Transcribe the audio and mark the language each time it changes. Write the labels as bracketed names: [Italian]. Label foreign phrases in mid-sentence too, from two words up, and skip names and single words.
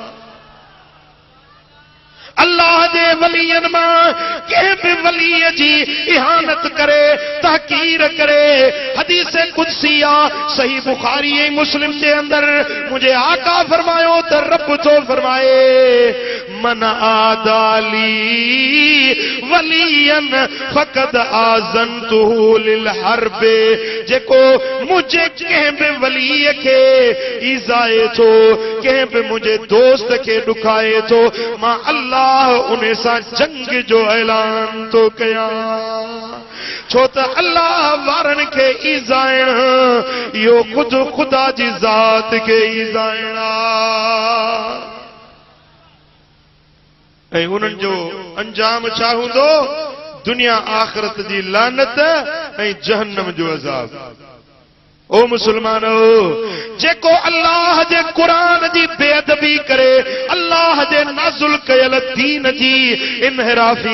[Sindhi] अल्लाह जे वलीअन मां कंहिं बि वलीअ जी इहानत करे, तहकीर करे। हदीस कुदसी आहे, सही बुखारी ऐं मुस्लिम जे अंदर मुंहिंजे आका फरमायो त रब थो फरमाए, [Arabic] من عادى لي وليا فقد آذنته بالحرب. [Sindhi] जेको मुंहिंजे कंहिं बि वलीअ खे ईज़ाए थो, कंहिं बि मुंहिंजे दोस्त खे ॾुखाए थो, मां अल्लाह उन सां जंग जो ऐलान तो कया। छो त अल्लाह वारन के ईज़ाइण यो खुद खुदा जी ज़ात के ईज़ाइण ऐं उन्हनि जो अंजाम छा हूंदो दुनिया आख़िरत जी लानत ऐं जहन्नम जो अज़ाब ओ मुसलमानो जेको अल्लाह जे कुरान जी बेअदबी करे अल्लाह जे नाज़ुल कयल दीन जी इनहराफी